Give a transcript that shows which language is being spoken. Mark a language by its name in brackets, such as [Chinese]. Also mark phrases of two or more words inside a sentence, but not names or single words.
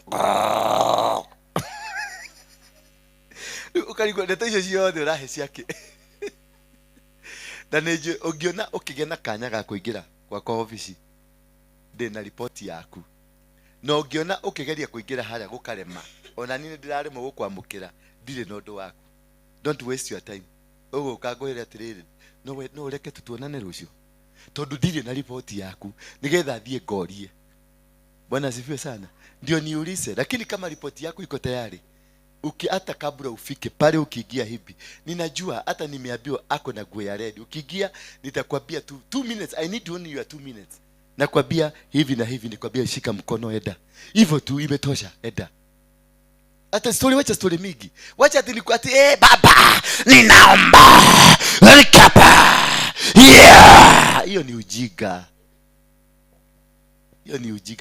[Kikuyu] Ukarigwa ndeto icio ciothe urahe ciake. Na neje ogiona ukigena kanya ga kuingira kwa office. Ndina report yaku. Na ogiona ukigeria kuingira haria gukarema. Ona nini ndiraremo gukwamukira. Ndire no ndo waku. [English] Don't waste your time. [Kikuyu] Ogo kagohera atiriri. No reke tutuonane rucio. Tondu ndire na report yaku. Nigetha thie ngorie. [Swahili] Bwana asifiwe sana. Ndio niulize, lakini kama report yako iko tayari, hata kabla ufike pale ukiingia hivi, ninajua hata nimeambiwa ako na nguo ya red. Ukiingia nitakwambia tu 2 minutes. [English] I need only your 2 minutes. [Swahili] Nakwambia hivi na hivi, nikwambia shika mkono eda. Hivyo tu imetosha eda. Hata story, wacha story mingi. Wacha ati nikwati baba ninaomba nikapa. Yeah, hiyo ni ujinga. Hiyo ni ujinga.